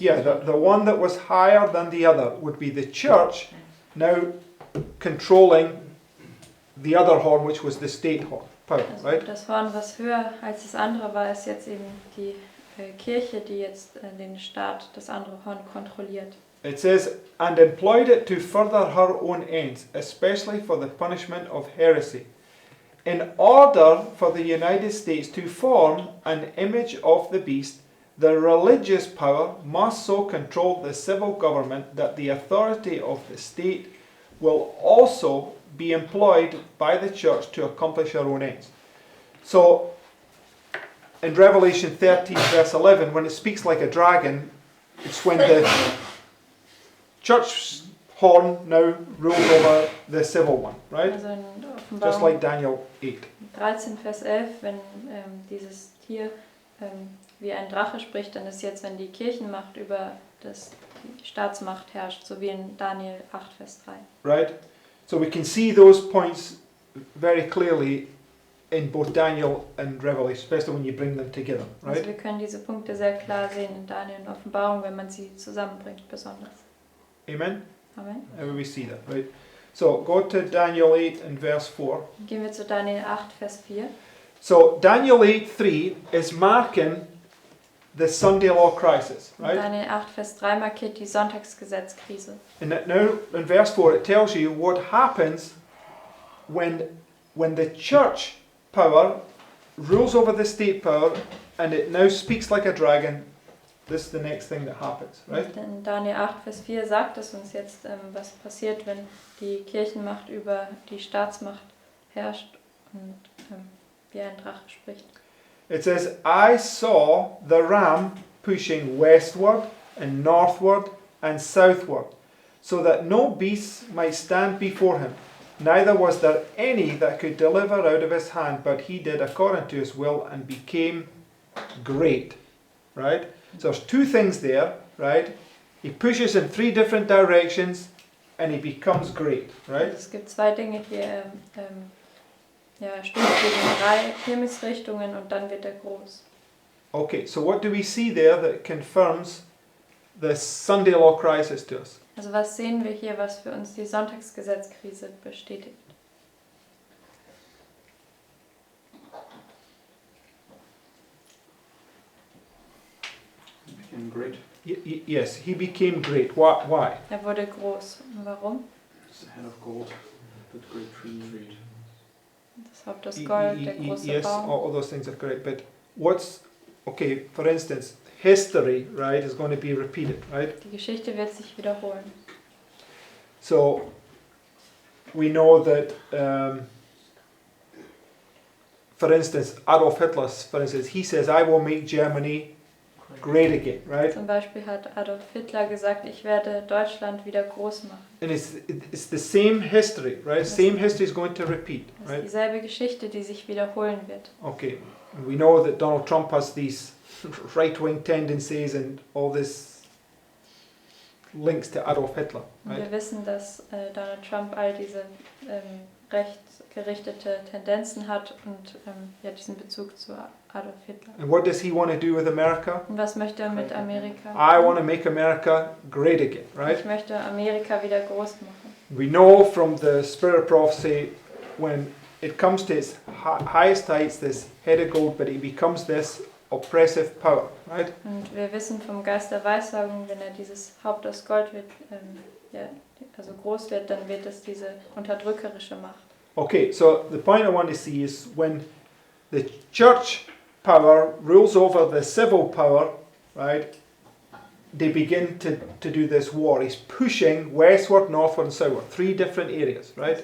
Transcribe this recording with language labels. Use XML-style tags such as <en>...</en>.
<en>Yeah, the one that was higher than the other would be the church, now controlling the other horn, which was the state horn, power,</en> <de>Also</de> <en>right?</en> <de>das Horn, was höher als das andere war, ist jetzt eben die Kirche, die jetzt den Staat, das andere Horn kontrolliert.</de> <en>It says, and employed it to further her own ends, especially for the punishment of heresy, in order for the United States to form an image of the beast. The religious power must so control the civil government that the authority of the state will also be employed by the church to accomplish her own ends. So, in Revelation 13, verse 11, when it speaks like a dragon, it's when the church horn now rules over the civil one, right?</en> <de>Also in</de> <en>Just</en> <de>Offenbarung</de> <en>like Daniel 8.</en> <de>13, Vers 11, wenn dieses Tier wie ein Drache spricht, dann ist jetzt, wenn die Kirchenmacht über die Staatsmacht herrscht, so wie in Daniel 8, Vers 3.</de> <en>Right? So we can see those points very clearly in both Daniel and Revelation, especially when you bring them together,</en> <de>Also</de> <en>right?</en> <de>wir können diese Punkte sehr klar sehen in Daniel und Offenbarung, wenn man sie zusammenbringt, besonders.</de> <en>Amen? Amen. And we see that, right? So go to Daniel 8 and verse 4.</en> <de>Gehen wir zu Daniel 8, Vers 4.</de> <en>So Daniel 8:3 is marking the Sunday law crisis,</en> <de>Und</de> <en>right?</en> <de>Daniel 8, Vers 3 markiert die Sonntagsgesetzkrise.</de> <en>And now in verse 4 it tells you what happens when the church power rules over the state power and it now speaks like a dragon. This is the next thing that happens, right?</en> <de>Und in Daniel 8, Vers 4 sagt es uns jetzt, was passiert, wenn die Kirchenmacht über die Staatsmacht herrscht und wie ein Drache spricht.</de> <en>It says, I saw the ram pushing westward and northward and southward, so that no beast might stand before him. Neither was there any that could deliver out of his hand, but he did according to his will and became great. Right? So there's two things there, right? He pushes in three different directions and he becomes great, right?</en> <de>Also es gibt zwei Dinge hier. Stößt gegen 3 Himmelsrichtungen und dann wird er groß.</de> <en>Okay, so what do we see there that confirms the Sunday law crisis to us?</en> <de>Also was sehen wir hier, was für uns die Sonntagsgesetzkrise bestätigt?</de> <en>He became great. Yes, he became great. Why?</en> <de>Er wurde groß. Und warum?</de> <en>He's the head of gold. That great tree.</en> <de>Das Haupt aus Gold, der große</de> <en>Yes,</en> <de>Baum.</de> <en>all those things are correct. But okay, for instance, history, right, is going to be repeated, right?</en> <de>Die Geschichte wird sich wiederholen.</de> <en>So, we know that, for instance, Adolf Hitler, for instance, he says, I will make Germany great again, right?</en> <de>Zum Beispiel hat Adolf Hitler gesagt, ich werde Deutschland wieder groß machen.</de> <en>And it's the same history, right? Same history is going to repeat,</en> <de>Das ist</de> <en>right?</en> <de>dieselbe Geschichte, die sich wiederholen wird.</de> <en>Okay, and we know that Donald Trump has these right-wing tendencies and all this links to Adolf Hitler,</en> <de>Und</de> <en>right?</en> <de>wir wissen, dass Donald Trump all diese rechtsgerichtete Tendenzen hat und diesen Bezug zu Adolf Hitler.</de> <en>And what does he want to do with America?</en> <de>Und was möchte er mit Amerika?</de> <en>I want to make America great again, right?</en> <de>Ich möchte Amerika wieder groß machen.</de> <en>We know from the spirit of prophecy, when it comes to its highest heights, this head of gold, but it becomes this oppressive power, right?</en> <de>Und wir wissen vom Geist der Weissagung, wenn er dieses Haupt aus Gold wird, also groß wird, dann wird es diese unterdrückerische Macht.</de> <en>Okay, so the point I want to see is when the church power rules over the civil power, right? They begin to do this war. He's pushing westward, northward, and southward, 3 different areas, right?</en>